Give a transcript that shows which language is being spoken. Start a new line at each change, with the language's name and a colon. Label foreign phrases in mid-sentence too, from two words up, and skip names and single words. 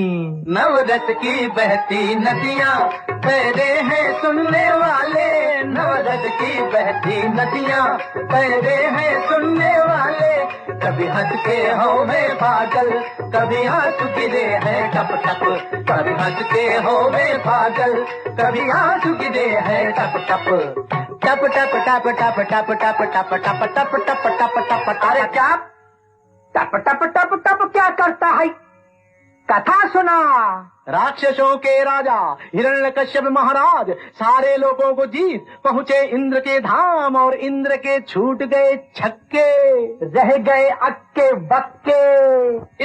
Hindi: नवरस की बहती नदियाँ तैरे हैं सुनने वाले, नवरस की बहती नदियाँ तैरे हैं सुनने वाले। कभी हंस के हो में पागल, कभी आंसू गिरे हैं टप टप, कभी हंस के हो में पागल, कभी आंसू गिरे हैं टप टप, टप टप टप टप टप टप टप टप टप टप टप टप। अरे क्या टप टप टप टप क्या करता है? कथा सुना। राक्षसों के राजा हिरण्यकश्यप महाराज सारे लोगों को जीत पहुँचे इंद्र के धाम, और इंद्र के छूट गए छक्के, रह गए अक्के बक्के।